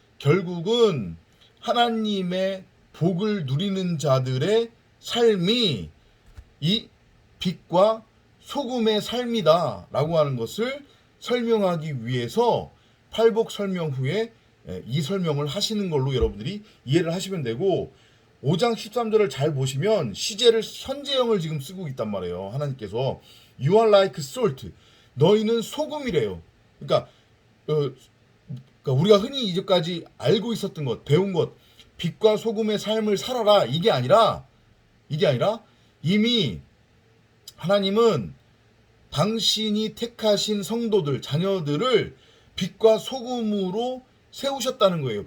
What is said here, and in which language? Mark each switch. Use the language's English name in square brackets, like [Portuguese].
[Korean] 결국은 하나님의 복을 누리는 자들의 삶이 이 빛과 소금의 삶이다 라고 하는 것을 설명하기 위해서 팔복 설명 후에 이 설명을 하시는 걸로 여러분들이 이해를 하시면 되고, 5장 13절을 잘 보시면 시제를 현재형을 지금 쓰고 있단 말이에요. 하나님께서 [English] You are like salt. [Korean] 너희는 소금이래요. 그러니까 우리가 흔히 이제까지 알고 있었던 것, 배운 것, 빛과 소금의 삶을 살아라. 이게 아니라 이미 하나님은 당신이 택하신 성도들, 자녀들을 빛과 소금으로 세우셨다는 거예요.